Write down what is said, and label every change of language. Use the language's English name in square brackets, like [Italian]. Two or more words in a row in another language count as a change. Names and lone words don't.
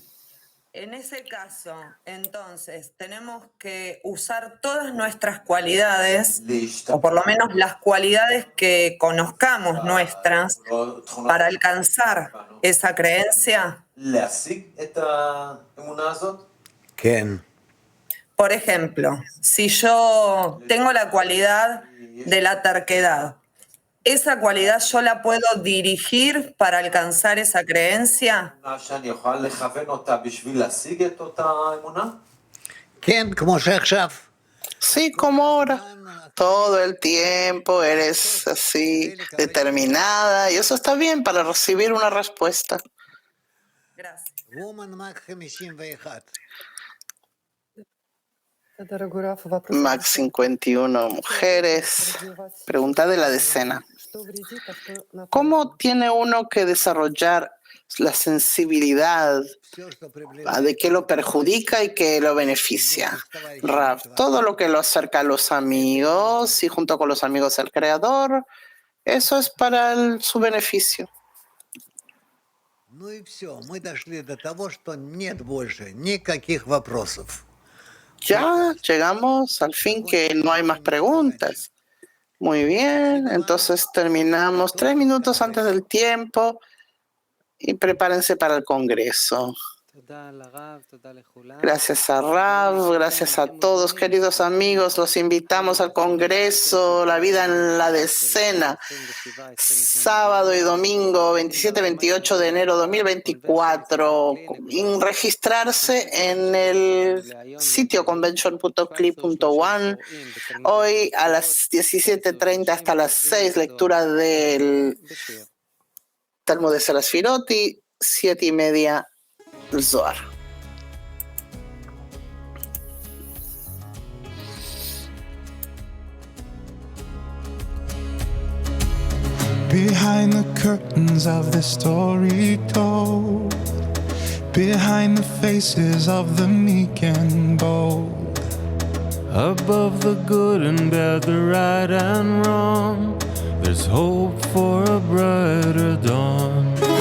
[Spanish] En ese caso, entonces, tenemos que usar todas nuestras cualidades, o por lo menos las cualidades que conozcamos nuestras, para alcanzar esa creencia. [Hebrew] כן. [Spanish] Por ejemplo, si yo tengo la cualidad de la terquedad, ¿esa cualidad yo la puedo dirigir para alcanzar esa creencia? [Hebrew] כן, כמו שעכשיו. [Spanish] Sí, como ahora. Todo el tiempo eres así, determinada, y eso está bien para recibir una respuesta. Gracias. Woman Mac 51. [Russian] Дорогой Раф, вопрос. [Spanish] Max 51 mujeres. Pregunta de la decena. ¿Cómo tiene uno que desarrollar la sensibilidad de qué lo perjudica y qué lo beneficia? Rav, todo lo que lo acerca a los amigos y junto con los amigos al Creador, eso es para su beneficio. [Russian] Ну и все, мы дошли до того, что нет больше никаких вопросов. [Spanish] Ya llegamos al fin que no hay más preguntas. Muy bien, entonces terminamos 3 minutos antes del tiempo y prepárense para el Congreso. Gracias a Rav, gracias a todos, queridos amigos. Los invitamos al Congreso La Vida en la Decena, sábado y domingo 27-28 de enero 2024. Registrarse en el sitio convention.cli.one. Hoy a las 17:30 hasta las 6, lectura del Talmud de Serasfirot y 7:30 el Zohar. [English] Behind the curtains of the story told, behind the faces of the meek and bold, above the good and bad, the right and wrong, there's hope for a brighter dawn.